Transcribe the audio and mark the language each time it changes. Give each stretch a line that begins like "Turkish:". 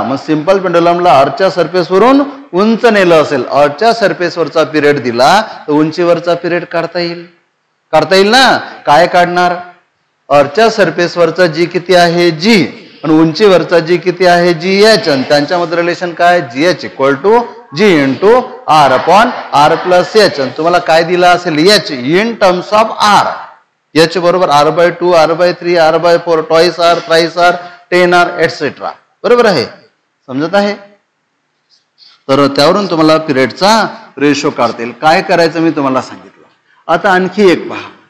Marathi: मग सिंपल पेंडुलमला आरच्या सरफेसवरून उंच नेलं असेल, आरच्या सरफेसवरचा पिरियड दिला तर उंचीवरचा पिरियड काढता येईल ना? काय काढणार? आरच्या सरफेसवरचा जी किती आहे जी, आणि उंचीवरचा जी किती आहे जी एच, आणि त्यांच्यामध्ये रिलेशन काय?
English: G H equal to G into R upon R plus H.
Marathi: आणि तुम्हाला काय दिला असेल? H in terms of R. H बरोबर r/2 r/3 r/4 twice R thrice R 10r etcetera. बरोबर आहे? समजत आहे? तर त्यावरून तुम्हाला पिरियडचा रेशो काढता येईल. काय करायचं मी तुम्हाला सांगितलं. आता आणखी एक पहा.